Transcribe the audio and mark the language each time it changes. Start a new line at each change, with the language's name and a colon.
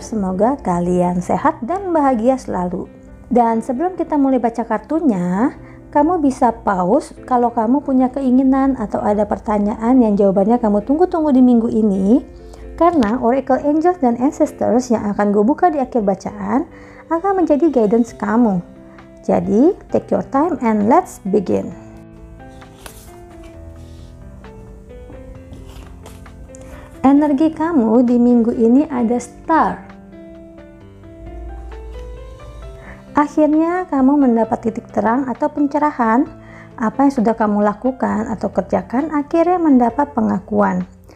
Indonesian: Semoga kalian sehat dan bahagia selalu. Dan sebelum kita mulai baca kartunya, kamu bisa pause kalau kamu punya keinginan atau ada pertanyaan yang jawabannya kamu tunggu-tunggu di minggu ini, karena Oracle Angels dan Ancestors yang akan gue buka di akhir bacaan akan menjadi guidance kamu. Jadi,
English: take your time and let's begin.
Indonesian: Energi kamu di minggu ini ada Star. Akhirnya kamu mendapat titik terang atau pencerahan. Apa yang sudah kamu lakukan atau kerjakan akhirnya mendapat pengakuan.